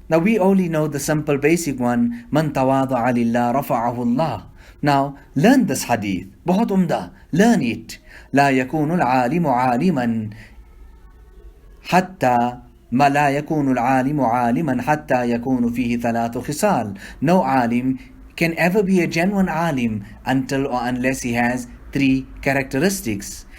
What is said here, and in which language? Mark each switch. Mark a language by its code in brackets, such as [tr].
[en] Now we only know the simple basic one, [ar] Man tawada'a lillah rafa'ahu Allah. [en] Now learn this hadith, [hi] बहुत umda, [en] learn it. [ar] لا يكون العالم عالما حتى ما لا يكون العالم عالما حتى يكون فيه ثلاث خصال. [en] No alim can ever be a genuine alim until or unless he has three characteristics.